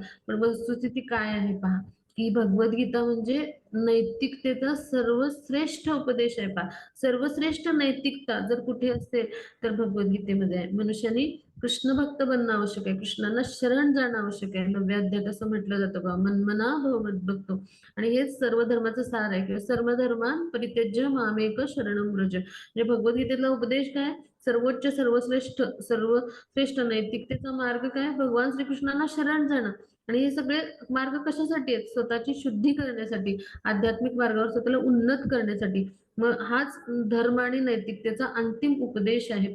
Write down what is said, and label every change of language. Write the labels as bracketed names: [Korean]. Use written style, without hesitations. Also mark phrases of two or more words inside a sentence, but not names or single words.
[Marathi] पण वस्तुस्थिती काय आहे पहा, की भगवद्गीता म्हणजे नैतिकतेचा सर्वश्रेष्ठ उपदेश आहे. पहा, सर्वश्रेष्ठ नैतिकता जर कुठे असेल तर भगवद्गीतेमध्ये आहे. मनुष्याने कृष्ण भक्त बनणं आवश्यक आहे, कृष्णांना शरण जाणं आवश्यक आहे. नव्याध्यायात असं म्हटलं जातं बा, [Sanskrit] मन्मना भव मद्भक्तो. [Marathi] आणि हेच सर्व धर्माचं सार आहे, किंवा [Sanskrit] सर्व धर्मान परित्यज्य मामेक शरणं व्रज. [Marathi] म्हणजे भगवद्गीतेतला उपदेश काय, सर्वोच्च सर्वश्रेष्ठ नैतिकतेचा मार्ग काय, भगवान श्रीकृष्णांना शरण जाणं. आणि हे सगळे मार्ग कशासाठी आहेत, स्वतःची शुद्धी करण्यासाठी, आध्यात्मिक मार्गावर स्वतःला उन्नत करण्यासाठी. मग हाच धर्म आणि नैतिकतेचा अंतिम उपदेश आहे.